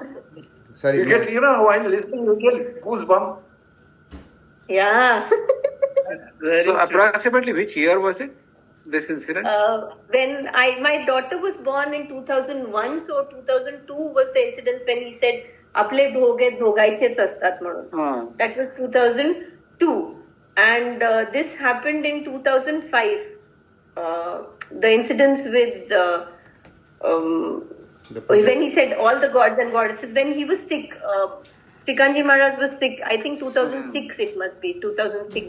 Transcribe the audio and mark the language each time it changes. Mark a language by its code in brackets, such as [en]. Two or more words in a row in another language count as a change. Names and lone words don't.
[en] sorry. You get, while listening, you get goosebumps. Yeah. So approximately which year was it? This incident? When my daughter was born in 2001, so 2002 was the incident when he said, [mr] "आपले भोगे ढोगाइचेच असतात म्हणून." [en] That was 2002, and this happened in 2005. The incidents with when he said all the gods and goddesses, when he was sick. Shreekantji Maharaj was sick. I think 2006 it must be 2006.